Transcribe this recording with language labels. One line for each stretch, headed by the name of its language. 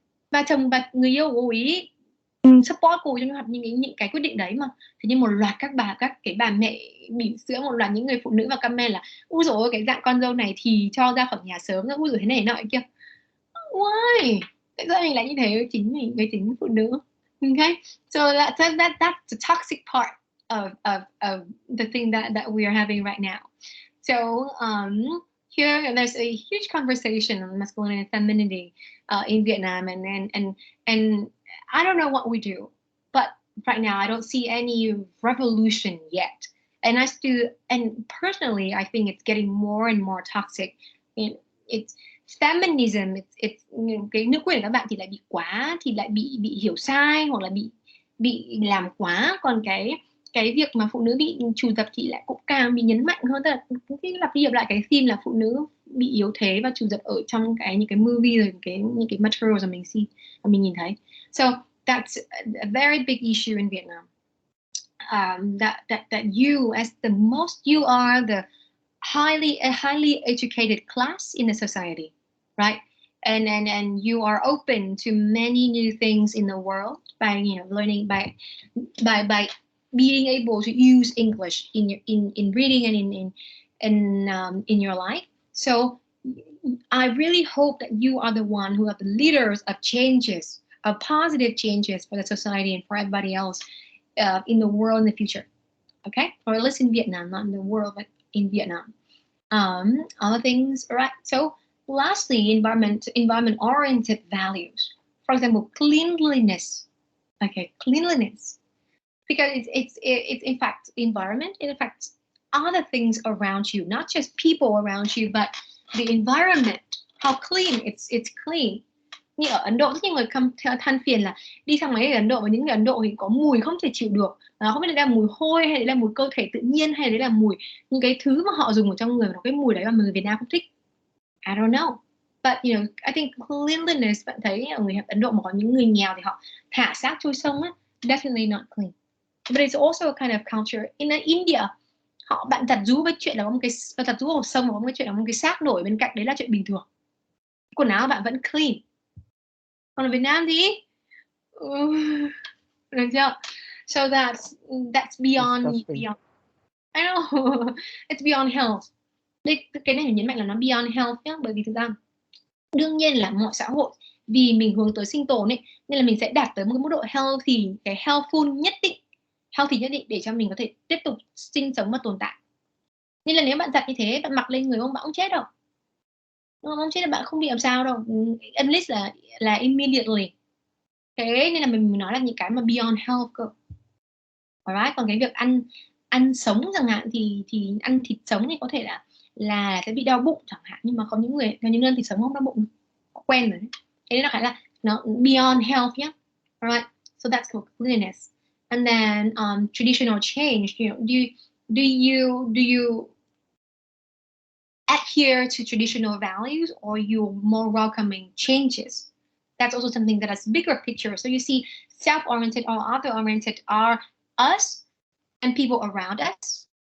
Vietnamese: Và chồng và người yêu của cô ấy support cô trong những cái quyết định đấy mà. Thế nhưng một loạt các cái bà mẹ bỉm sữa, một loạt những người phụ nữ và comment là ui dồi ôi cái dạng con dâu này thì cho ra khỏi nhà sớm, ui dồi thế này nọ kia.
English: Why?
Vietnamese: Tại sao mình lại như thế với chính phụ nữ?
English: Okay, so that's the toxic part of the thing that we are having right now. So here there's a huge conversation on masculinity and femininity in Vietnam, and I don't know what we do, but right now I don't see any revolution yet. And personally, I think it's getting more and more toxic. It's feminism,
Vietnamese: cái nữ quyền của các bạn thì lại bị quá, thì lại bị hiểu sai, hoặc là bị làm quá. Còn cái việc mà phụ nữ bị trù dập thì lại cũng càng bị nhấn mạnh hơn. Tức là cái lặp đi lặp lại cái theme là phụ nữ bị yếu thế và trù dập ở trong những cái movie rồi những cái materials mà mình nhìn thấy.
English: So that's a very big issue in Vietnam. That you, as you are the highly educated class in the society, right? And you are open to many new things in the world by learning by being able to use English in reading and in your life. So I really hope that you are the one who are the leaders of changes, of positive changes for the society and for everybody else in the world in the future. Okay, or at least in Vietnam, not in the world, but in Vietnam. Other things, right? So lastly, environment-oriented values. For example, cleanliness. Okay, cleanliness. Because it's in fact environment, it affects other things around you, not just people around you, but the environment, how clean it's clean.
Vietnamese: Như ở Ấn Độ, rất nhiều người than phiền là đi sang mấy người Ấn Độ, và những người Ấn Độ thì có mùi không thể chịu được, không biết là mùi hôi hay là mùi cơ thể tự nhiên, hay đấy là mùi những cái thứ mà họ dùng ở trong người, cái mùi đấy mà người Việt Nam không thích.
English: I don't know, but I think cleanliness,
Vietnamese: bạn thấy ở người Ấn Độ mà có những người nghèo thì họ thả xác trôi sông á,
English: definitely not clean. But it's also a kind of culture in India.
Vietnamese: Bạn giặt rũ với chuyện là có một cái giặt rũ hồ sông, có một cái chuyện là một cái xác nổi bên cạnh, đấy là chuyện bình thường. Quần áo bạn vẫn clean. Còn ở Việt Nam thì được chưa?
English: So that's beyond I know. It's beyond health.
Vietnamese: Cái này mình nhấn mạnh là nó beyond health nhé, bởi vì thực ra đương nhiên là mọi xã hội vì mình hướng tới sinh tồn ấy, nên là mình sẽ đạt tới một cái mức độ healthy, cái healthful nhất định để cho mình có thể tiếp tục sinh sống và tồn tại. Nên là nếu bạn giặt như thế, bạn mặc lên người bạn không chết đâu. Không chết là bạn không bị làm sao đâu. Unless là immediately. Thế nên là mình nói là những cái mà beyond health cơ. Alright, còn cái việc ăn sống chẳng hạn thì ăn thịt sống thì có thể là sẽ bị đau bụng chẳng hạn, nhưng mà có những người thịt sống không đau bụng, quen rồi. Thế nên nó khá là nó beyond health nhé.
English: Alright, so that's for cleanliness. And then traditional change, do you adhere to traditional values, or you're more welcoming changes? That's also something that has bigger picture. So you see, self-oriented or other-oriented are us and people around us.